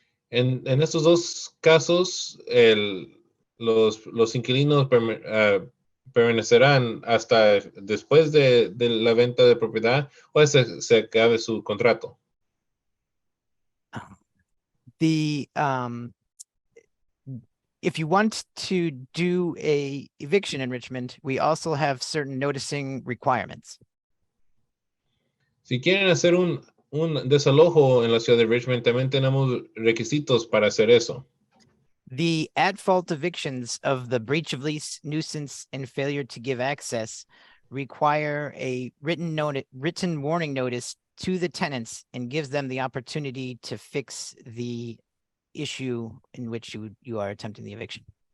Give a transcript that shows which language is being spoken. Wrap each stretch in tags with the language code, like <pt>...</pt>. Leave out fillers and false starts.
<es>En estos dos casos, los inquilinos permanecerán hasta después de la venta de propiedad o se acabe su contrato.</es> <en>The if you want to do a eviction in Richmond, we also have certain noticing requirements.</en> <es>Si quieren hacer un desalojo en la ciudad de Richmond, también tenemos requisitos para hacer eso.</es> <en>The at-fault evictions of the breach of lease, nuisance, and failure to give access require a written warning notice to the tenants and gives them the opportunity to fix the issue in which you are attempting the eviction.</en>